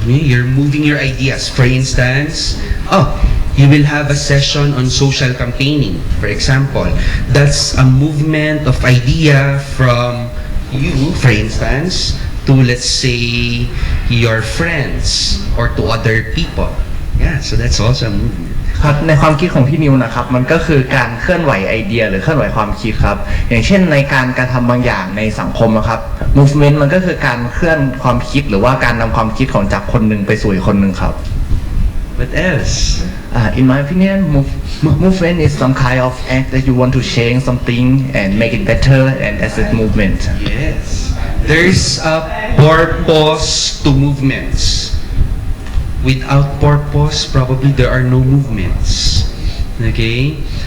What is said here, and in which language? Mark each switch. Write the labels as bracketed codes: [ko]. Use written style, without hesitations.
[en] You're moving your ideas. For instance, you will have a session on social campaigning, for example. That's a movement of idea from you, for instance, to, let's say, your friends or to other people. Yeah, so that's also a movement. [th] ครับในความคิดของพี่นิวนะครับมันก็คือการเคลื่อนไหวไอเดียหรือเคลื่อนไหวความคิดครับอย่างเช่นในการกระทำบางอย่างในสังคมนะครับ movement มันก็คือการเคลื่อนความคิดหรือว่าการนำความคิดของจากคนหนึ่งไปสู่อีกคนหนึ่งครับ [en] What else? In my opinion, movement is some kind of act that you want to change something and make it better, and as a movement. Yes. There's a purpose to movements. Without purpose, probably there are no movements. Okay?